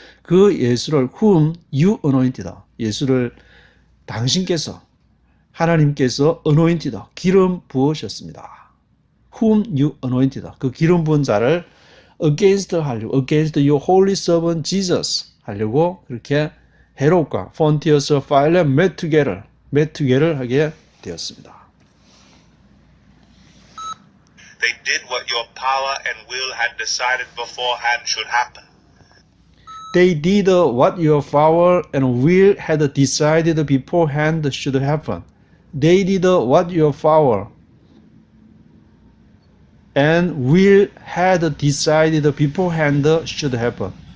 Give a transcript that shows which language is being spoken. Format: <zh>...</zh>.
<ko>그 예수를</ko> <en>whom you anointed.</en> <ko>예수를 당신께서, 하나님께서</ko> <en>anointed,</en> <ko>기름 부으셨습니다.</ko> <en>whom you anointed.</en> <ko>그 기름 부은 자를</ko> <en>against</en> <ko>하려고,</ko> <en>against your holy servant Jesus</en> <ko>하려고 그렇게 헤롯과 폰티어스 파일럿</ko> <en>met together</en> <ko>하게 되었습니다.</ko> <en>They did what your power and will had decided beforehand should happen. They did what your power and will had decided beforehand should happen. They did what your power and will had decided beforehand should happen.</en>